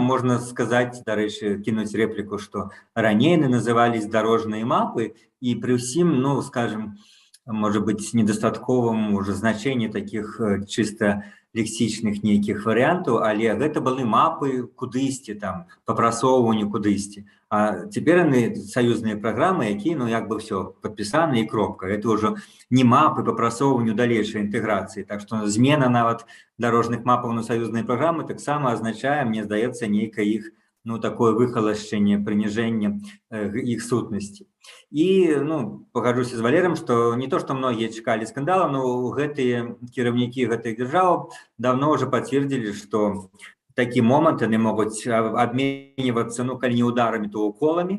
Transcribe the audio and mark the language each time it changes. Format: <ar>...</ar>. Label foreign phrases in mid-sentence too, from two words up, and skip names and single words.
<be>Можна сказаць, дарэчы, кінуць рэпліку, што раней назывались дарожныя мапы, і пры ўсім, ну, скажем, можа быць, недастатковым уже значэнні такіх чыста лексічных нейкіх варыянтаў, але гэта былі мапы кудысьці, там, па прасоўванню кудысьці.</be> <ru>А теперь они союзные программы,</ru> <be>якія, ну, як бы все, подписаны и кропка.</be> <ru>Это уже не</ru> <be>мапы по прасоўванню далейшай інтэграцыі. Так што змена нават дорожных мапаў на союзныя праграмы таксама азначае, мне здаецца, нейкае іх, ну, такое выхалашчэнне, прыніжэнне іх сутнасці. І, ну, пагаджуся з Валером, што не то, што многія чакалі скандала, но гэтыя кіраўнікі гэтых дзяржаў давно уже пацвердзілі, што такі момант яны могуць абменьвацца, ну, калі не ударамі, то уколамі.</be>